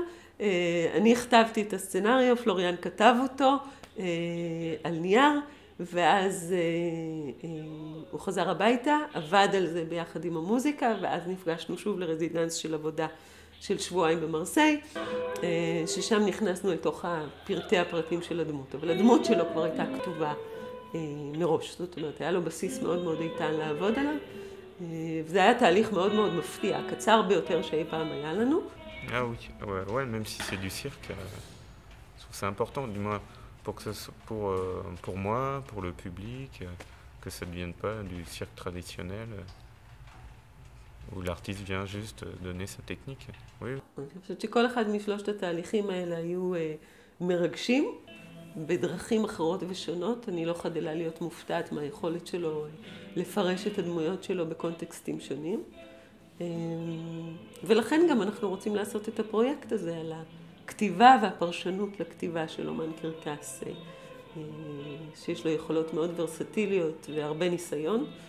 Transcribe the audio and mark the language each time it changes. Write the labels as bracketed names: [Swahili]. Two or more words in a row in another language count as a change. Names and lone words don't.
[Hebrew] אני הכתבתי את הסצנריו, פלוריאן כתב אותו על נייר, ואז הוא חזר הביתה, עבד על זה ביחד עם המוזיקה, ואז נפגשנו שוב לרזידנס של עבודה של שבועיים במרסיי, ששם נכנסנו לתוך פרטי הפרטים של הדמות. אבל הדמות שלו כבר הייתה כתובה מראש, זאת אומרת, היה לו בסיס מאוד מאוד איתן לעבוד עליו, וזה היה תהליך מאוד מאוד מפתיע, הקצר ביותר שאי פעם היה לנו. [French] Ah oui, ouais, même si c'est du cirque, je trouve c'est important, du moins pour moi, pour le public, que ça ne devienne pas du cirque traditionnel où l'artiste vient juste donner sa technique. Oui. [Hebrew] אני חושבת שכל אחד משלושת התהליכים האלה היו מרגשים, בדרכים אחרות ושונות. אני לא חדלה להיות מופתעת מהיכולת שלו לפרש את הדמויות שלו בקונטקסטים שונים. ולכן גם אנחנו רוצים לעשות את הפרויקט הזה על הכתיבה והפרשנות לכתיבה של אומן קרקס, שיש לו יכולות מאוד ורסטיליות והרבה ניסיון,